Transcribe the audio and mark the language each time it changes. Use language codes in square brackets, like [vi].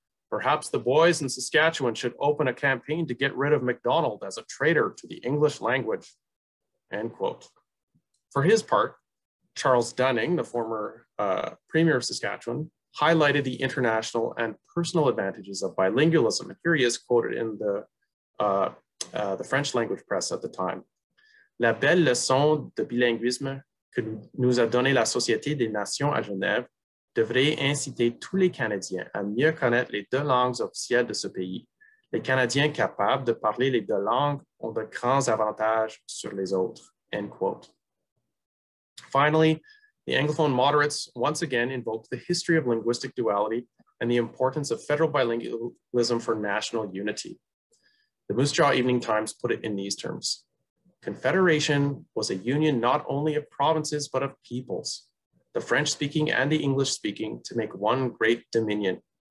[en] Perhaps the boys in Saskatchewan should open a campaign to get rid of Macdonald as a traitor to the English language," end quote. For his part, Charles Dunning, the former premier of Saskatchewan, highlighted the international and personal advantages of bilingualism. And here he is quoted in the French language press at the time. [fr] "La belle leçon de bilinguisme que nous a donné la Société des Nations à Genève devrait inciter tous les Canadiens à mieux connaître les deux langues officielles de ce pays Les Canadiens capables de parler les deux langues ont de grands avantages sur les autres, [en] end quote. Finally, the Anglophone moderates once again invoked the history of linguistic duality and the importance of federal bilingualism for national unity. The Moose Jaw Evening Times put it in these terms. Confederation was a union not only of provinces, but of peoples, the French-speaking and the English-speaking, to make one great dominion.